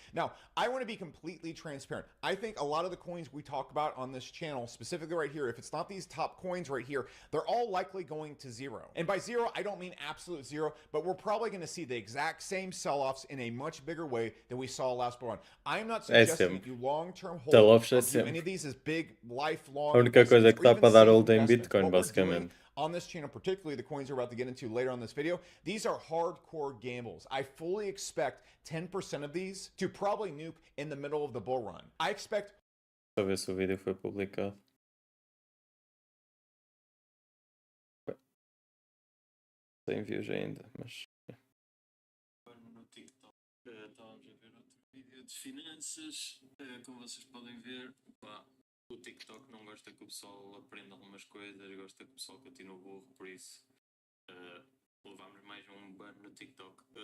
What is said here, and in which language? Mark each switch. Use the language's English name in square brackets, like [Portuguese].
[English] Now, I want to be completely transparent. I think a lot of the coins we talk about on this channel, specifically right here, if it's not these top coins right here, they're all likely going to zero. And by zero, I don't mean absolute zero, but we're probably going to see the exact same sell-offs in a much bigger way than we saw last bull run. I'm not suggesting that you long-term hold any of these as big, lifelong. [Portuguese] A única coisa que dá para dar hold em Bitcoin, basicamente. [English] On this channel, particularly the coins we're about to get into later on this video, these are hardcore gambles. I fully expect 10% of these to probably nuke in the middle of the bull run. I expect... [Portuguese] Deixa eu ver se o vídeo foi publicado. Sem views ainda, mas... No TikTok estávamos a ver outro vídeo de finanças. Como vocês podem ver, pá, o TikTok não gosta que o pessoal aprenda algumas coisas, gosta que o pessoal continue burro, por isso levámos mais um ban no TikTok.